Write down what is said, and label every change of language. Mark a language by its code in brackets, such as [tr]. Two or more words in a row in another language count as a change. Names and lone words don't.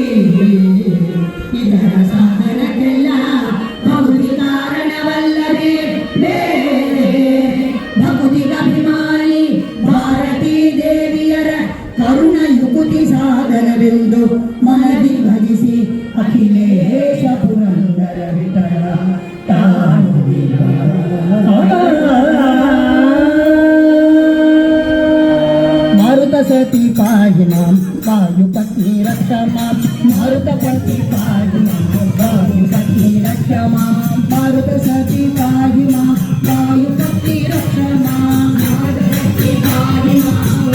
[kn] ಇದರ ಸಾಧನಕ್ಕೆಲ್ಲ ಭೌತಿ ಕಾರಣವಲ್ಲದೆ ಬೇರೆ ಭಕ್ತಿಗೆ ಅಭಿಮಾನಿ ಭಾರತೀ ದೇವಿಯರ ಕರುಣ ಯುಕುತಿ ಸಾಧನವೆಂದು ಮನದಿ ಭಜಿಸಿ ಅಖಿಲೇಶ ಪುರಂದರ ವಿಠಲ [sa] ಮಾರುತ ಸತಿ ಪಾಹಿ ಮಾಂ ವಾಯು ಪತ್ನಿ ರಕ್ಷ ಮಾಂ ಮಾರುತ ಪತಿ ಪಾಹಿ ಮಾಂ ವಾಯು ಪತ್ನಿ ರಕ್ಷ ಮಾಂ ಮಾರುತ ಸತಿ ಪಾಹಿ ಮಾಂ ವಾಯು ಪತ್ನಿ ರಕ್ಷ ಮಾಂ ಮಾರುತ ಸತಿ ಪಾಹಿ ಮಾಂ